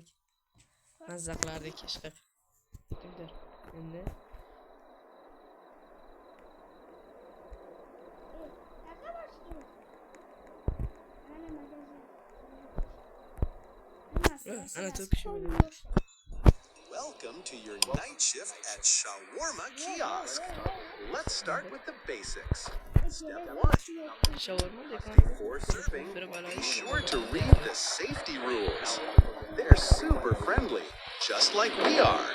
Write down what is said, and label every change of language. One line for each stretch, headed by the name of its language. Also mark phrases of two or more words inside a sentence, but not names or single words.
Uzbek: Mazza qilardik ishqib. Kimdir? Endi ana to'p kishi bo'ladi.
English: Welcome to your night shift at Shawarma Kiosk. Let's start with the basics. Step 1. Shawarma dekan. Before serving, be sure to read the safety rules. They're super friendly, just like we are.